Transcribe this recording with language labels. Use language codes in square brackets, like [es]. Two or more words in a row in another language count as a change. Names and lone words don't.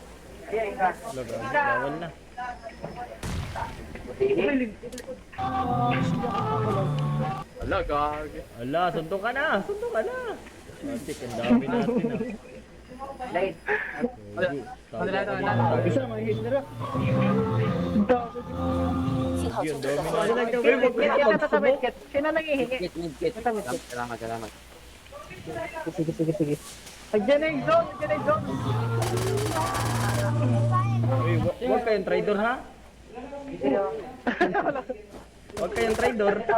[tl] Bawal na. Wala, gago. Ala, suntok ka na. Matik, ang dami natin ah. Isa, mahihit na rin. [zh] 信号 [tl] Yun, [zh] central在 [tl] dami [zh] 缩小。 [tl] natin. Wait, Sino nangihingi? Salamat. Sige. Andiyan na yung zone. Uy, huwag kayong traidor ha? Huwag kayong traidor.